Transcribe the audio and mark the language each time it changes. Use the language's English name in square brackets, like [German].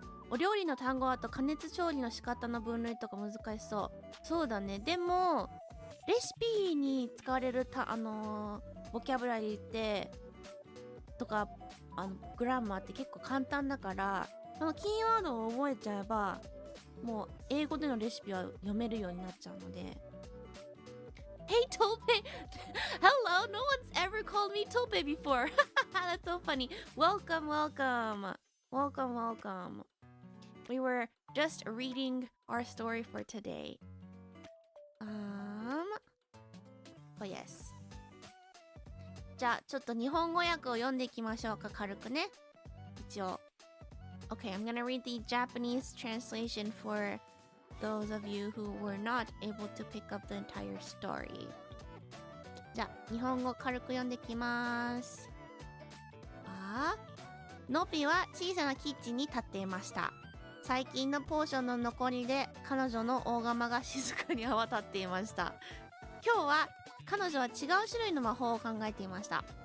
[Japanese] お料理の単語あと加熱調理の仕方の分類とか難しそうだねでもレシピに使われるボキャブラリーってとかグラマーって結構簡単だからキーワードを覚えちゃえばもう英語でのレシピは読めるようになっちゃうので [English] Hey Tope! Hello! No one's ever called me Tope before! That's so funny. Welcome. Welcome, welcome. We were just reading our story for today. Oh yes. [Japanese] じゃあちょっと日本語訳を読んでいきましょうか、軽くね。一応。 [English] Okay, I'm gonna read the Japanese translation for those of you who were not able to pick up the entire story. [Japanese] じゃあ日本語軽く読んできます。ノピは小さなキッチンに立っていました。最近のポーションの残りで彼女の大釜が静かに泡立っていました。今日は彼女は違う種類の魔法を考えていました。